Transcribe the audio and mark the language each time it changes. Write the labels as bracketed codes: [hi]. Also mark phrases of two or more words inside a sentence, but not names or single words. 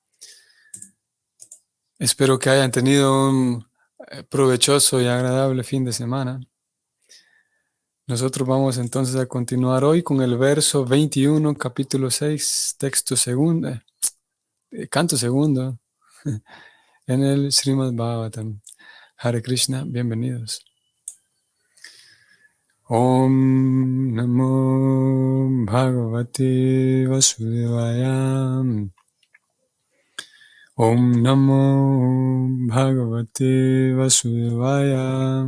[es] Espero que hayan tenido un provechoso y agradable fin de semana. Nosotros vamos entonces a continuar hoy con el verso 21, capítulo 6, texto segundo, canto segundo, en el Srimad Bhagavatam. Hare Krishna, bienvenidos. [sa] ॐ नमो भगवते वासुदेवाय. ॐ नमो भगवते वासुदेवाय.